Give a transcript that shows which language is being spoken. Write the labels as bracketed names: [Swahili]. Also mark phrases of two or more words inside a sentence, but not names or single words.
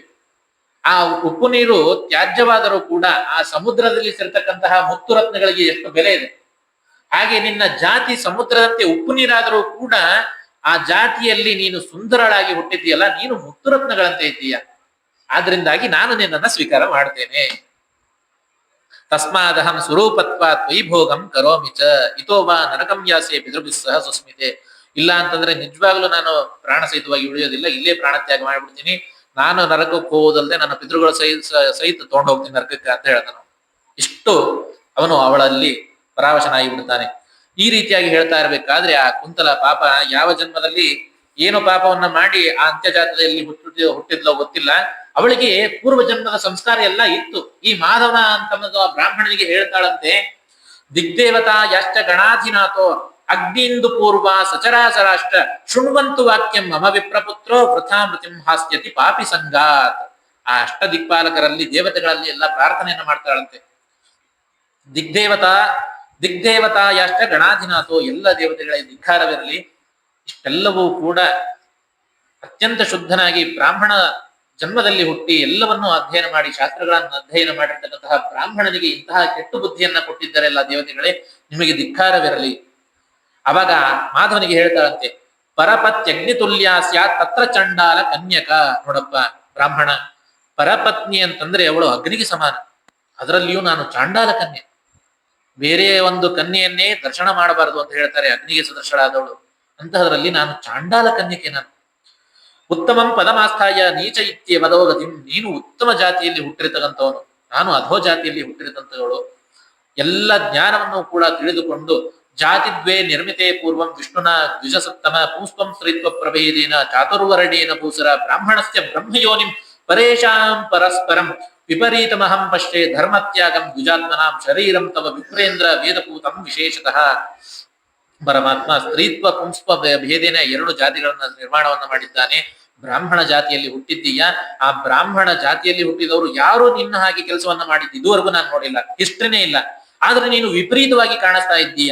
[Kannada] ಆ ಉಪ್ಪು ನೀರು ತ್ಯಾಜ್ಯವಾದರೂ ಕೂಡ ಆ ಸಮುದ್ರದಲ್ಲಿ ಸೇರ್ತಕ್ಕಂತಹ ಮುತ್ತು ರತ್ನಗಳಿಗೆ ಎಷ್ಟು ಬೆಲೆ ಇದೆ. ಹಾಗೆ ನಿನ್ನ ಜಾತಿ ಸಮುದ್ರದಂತೆ ಉಪ್ಪು ನೀರಾದರೂ ಕೂಡ ಆ ಜಾತಿಯಲ್ಲಿ ನೀನು ಸುಂದರಳಾಗಿ ಹುಟ್ಟಿದ್ದೀಯಲ್ಲ, ನೀನು ಮುತ್ತು ರತ್ನಗಳಂತೆ ಇದ್ದೀಯ. ಆದ್ರಿಂದಾಗಿ ನಾನು ನಿನ್ನನ್ನ ಸ್ವೀಕಾರ ಮಾಡ್ತೇನೆ. [Sanskrit] ತಸ್ಮಾದಹಂ ಸ್ವರೂಪತ್ವಾತ್ ವೈಭೋಗಂ ಕರೋಮಿ ಚ ಇತೋ ವಾ ನರಕಂ ಯಾಸೆ ಪಿತೃಭಿಸ್ಸಹ ಸುಸ್ಮಿತೆ. [Kannada] ಇಲ್ಲ ಅಂತಂದ್ರೆ ನಿಜವಾಗ್ಲೂ ನಾನು ಪ್ರಾಣ ಸಹಿತವಾಗಿ ಉಳಿಯೋದಿಲ್ಲ, ಇಲ್ಲೇ ಪ್ರಾಣತ್ಯಾಗ ಮಾಡ್ಬಿಡ್ತೀನಿ, ನಾನು ನರಕಕ್ಕೆ ಹೋಗೋದಲ್ಲದೆ ನನ್ನ ಪಿತೃಗಳ ಸಹಿತ ತಗೊಂಡು ಹೋಗ್ತೀನಿ ನರಕಕ್ಕೆ ಅಂತ ಹೇಳ್ತಾನೆ. ಇಷ್ಟು ಅವನು ಅವಳಲ್ಲಿ ಪರಾವಶನಾಗಿ ಬಿಡ್ತಾನೆ. ಈ ರೀತಿಯಾಗಿ ಹೇಳ್ತಾ ಇರ್ಬೇಕಾದ್ರೆ ಆ ಕುಂತಲ ಪಾಪ ಯಾವ ಜನ್ಮದಲ್ಲಿ ಏನು ಪಾಪವನ್ನ ಮಾಡಿ ಆ ಅಂತ್ಯಜಾತದಲ್ಲಿ ಹುಟ್ಟಿದ್ಲೋ ಗೊತ್ತಿಲ್ಲ, ಅವಳಿಗೆ ಪೂರ್ವ ಜನ್ಮದ ಸಂಸ್ಕಾರ ಎಲ್ಲ ಇತ್ತು. ಈ ಮಾಧವ ಅಂತ ಬ್ರಾಹ್ಮಣನಿಗೆ ಹೇಳ್ತಾಳಂತೆ, [Sanskrit] ದಿಗ್ದೇವತಾ ಯಾಶ್ಚ ಗಣಾಧಿನಾಥೋ ಅಗ್ನಿಂದು ಪೂರ್ವ ಸಚರಾಚರಾಷ್ಟ ಶೃಣ್ವಂತು ವಾಕ್ಯಂ ಮಮ ವಿಪ್ರಪುತ್ರೋ ವೃಥಾ ಮೃತಿಂ ಹಾಸ್ಯತಿ ಪಾಪಿ ಸಂಗಾತ್. [Kannada] ಆ ಅಷ್ಟ ದಿಕ್ಪಾಲಕರಲ್ಲಿ ದೇವತೆಗಳಲ್ಲಿ ಎಲ್ಲ ಪ್ರಾರ್ಥನೆಯನ್ನ ಮಾಡ್ತಾಳಂತೆ. [Sanskrit] ದಿಗ್ದೇವತಾ ಯಾಷ್ಟ ಗಣಾಧಿನಾಥೋ, [Kannada] ಎಲ್ಲ ದೇವತೆಗಳ ಧಿಕ್ಕಾರವಿರಲಿ, ಇಷ್ಟೆಲ್ಲವೂ ಕೂಡ ಅತ್ಯಂತ ಶುದ್ಧನಾಗಿ ಬ್ರಾಹ್ಮಣ ಜನ್ಮದಲ್ಲಿ ಹುಟ್ಟಿ ಎಲ್ಲವನ್ನೂ ಅಧ್ಯಯನ ಮಾಡಿ ಶಾಸ್ತ್ರಗಳನ್ನು ಅಧ್ಯಯನ ಮಾಡಿರ್ತಕ್ಕಂತಹ ಬ್ರಾಹ್ಮಣನಿಗೆ ಇಂತಹ ಕೆಟ್ಟು ಬುದ್ಧಿಯನ್ನ ಕೊಟ್ಟಿದ್ದಾರೆಲ್ಲ ದೇವತೆಗಳೇ, ನಿಮಗೆ ಧಿಕ್ಕಾರವಿರಲಿ. ಅವಾಗ ಮಾಧವನಿಗೆ ಹೇಳ್ತಾಳಂತೆ, [Sanskrit] ಪರಪತ್ಯಗ್ನಿ ತುಲ್ಯ ಸ್ಯಾತ್ ತತ್ರ ಚಂಡಾಲ ಕನ್ಯಕ. [Kannada] ನೋಡಪ್ಪ ಬ್ರಾಹ್ಮಣ, ಪರಪತ್ನಿ ಅಂತಂದ್ರೆ ಅವಳು ಅಗ್ನಿಗೆ ಸಮಾನ, ಅದರಲ್ಲಿಯೂ ನಾನು ಚಾಂಡಾಲ ಕನ್ಯೆ, ಬೇರೆ ಒಂದು ಕನ್ಯೆಯನ್ನೇ ದರ್ಶನ ಮಾಡಬಾರದು ಅಂತ ಹೇಳ್ತಾರೆ, ಅಗ್ನಿಗೆ ಸದೃಶಳಾದವಳು, ಅಂತಹದ್ರಲ್ಲಿ ನಾನು ಚಾಂಡಾಲ ಕನ್ಯಕೆ. ನಾನು [Sanskrit] ಉತ್ತಮಂ ಪದಮಾಸ್ಥಾಯ ನೀಚ ಇತ್ಯ ವದೋಗತಿ, [Kannada] ನೀನು ಉತ್ತಮ ಜಾತಿಯಲ್ಲಿ ಹುಟ್ಟಿರತಕ್ಕಂಥವನು, ನಾನು ಅಧೋ ಜಾತಿಯಲ್ಲಿ ಹುಟ್ಟಿರತಕ್ಕಂಥವಳು. ಎಲ್ಲ ಜ್ಞಾನವನ್ನು ಕೂಡ ತಿಳಿದುಕೊಂಡು [Sanskrit] ಜಾತಿದ್ವೇ ನಿರ್ಮಿತೆ ಪೂರ್ವಂ ವಿಷ್ಣುನ ದ್ವಿಜಸತ್ತಮ ಪುಂಸ್ಪಂ ಸ್ತ್ರೀತ್ವ ಪ್ರಭೇದೇನ ಚಾತುರ್ವರ್ಣೇನ ಭೂಸರ ಬ್ರಾಹ್ಮಣಸ್ಯ ಬ್ರಹ್ಮಯೋನಿಂ ಪರೇಶಾಂ ಪರಸ್ಪರಂ ವಿಪರೀತಮಹಂ ಪಶ್ಯೆ ಧರ್ಮತ್ಯಾಗಂ ದ್ವಿಜಾತ್ಮನಾಂ ಶರೀರಂ ತವ ವಿಪ್ರೇಂದ್ರ ವೇದಪೂತಂ ವಿಶೇಷತಃ. [Kannada] ಪರಮಾತ್ಮ [Sanskrit] ಸ್ತ್ರೀತ್ವ ಪುಂಸ್ಪ ಭೇದೇನ [Kannada] ಎರಡು ಜಾತಿಗಳನ್ನ ನಿರ್ಮಾಣವನ್ನ ಮಾಡಿದ್ದಾನೆ. ಬ್ರಾಹ್ಮಣ ಜಾತಿಯಲ್ಲಿ ಹುಟ್ಟಿದ್ದೀಯಾ, ಆ ಬ್ರಾಹ್ಮಣ ಜಾತಿಯಲ್ಲಿ ಹುಟ್ಟಿದವರು ಯಾರು ನಿನ್ನ ಹಾಗೆ ಕೆಲಸವನ್ನ ಮಾಡಿದ್ದು ಇದುವರೆಗೂ ನಾನು ನೋಡಿಲ್ಲ, ಹಿಸ್ಟ್ರಿನೇ ಇಲ್ಲ. ಆದ್ರೆ ನೀನು ವಿಪರೀತವಾಗಿ ಕಾಣಿಸ್ತಾ ಇದ್ದೀಯ.